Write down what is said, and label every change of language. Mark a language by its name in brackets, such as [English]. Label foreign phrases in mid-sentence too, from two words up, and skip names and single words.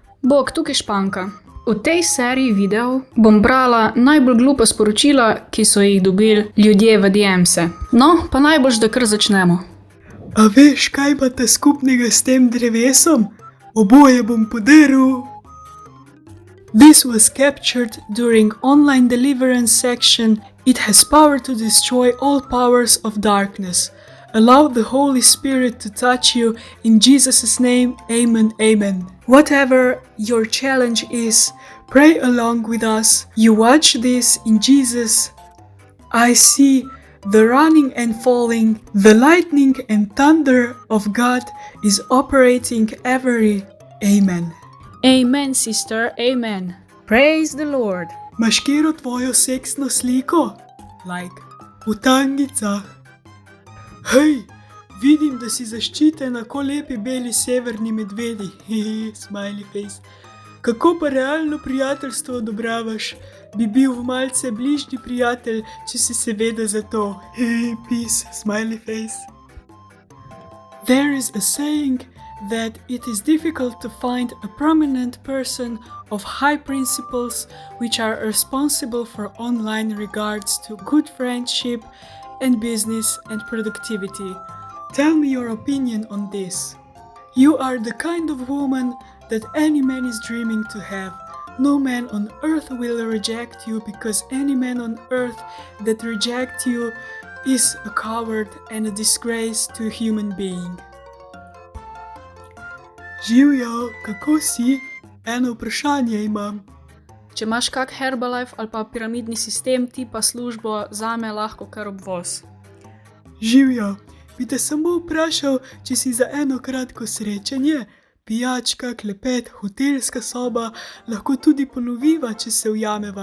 [Slovenian] Bog, tukaj Španka. V tej seriji videov bom brala najbolj glupa sporočila, ki so jih dobili ljudje v DM-se. No, pa najboljš, da kar začnemo. A veš, kaj imate skupnega s tem drevesom? Oboje bom podaril. [English] This was captured during online deliverance section. It has power to destroy all powers of darkness. Allow the Holy Spirit to touch you in Jesus' name. Amen, amen. Whatever your challenge is, pray along with us. You watch this in Jesus. I see the running and falling, the lightning and thunder of God is operating every. Amen. Amen, sister, amen. Praise the Lord. [Slovenian] Imaš kjero tvojo seksno sliko? Like, v tangicah. Hej, vidim, da si zaščitena ko lepi beli severni medvedi. [English] Hehe, smiley face. [Slovenian] Kako pa realno prijateljstvo odobravaš? Bi bil malce bližnji prijatelj, če si seveda za to. [English] Hehe, peace, smiley face. There is a saying that it is difficult to find a prominent person of high principles which are responsible for online regards to good friendship and business and productivity. Tell me your opinion on this. You are the kind of woman that any man is dreaming to have. No man on earth will reject you because any man on earth that rejects you is a coward and a disgrace to a human being. [Slovenian] Živjo, kako si? Eno vprašanje imam. Če imaš kak Herbalife ali pa piramidni sistem, ti pa službo zame lahko kar obvoz. Živjo, bi te samo vprašal, če si za eno kratko srečanje, pijačka, klepet, hotelska soba, lahko tudi ponoviva, če se ujameva.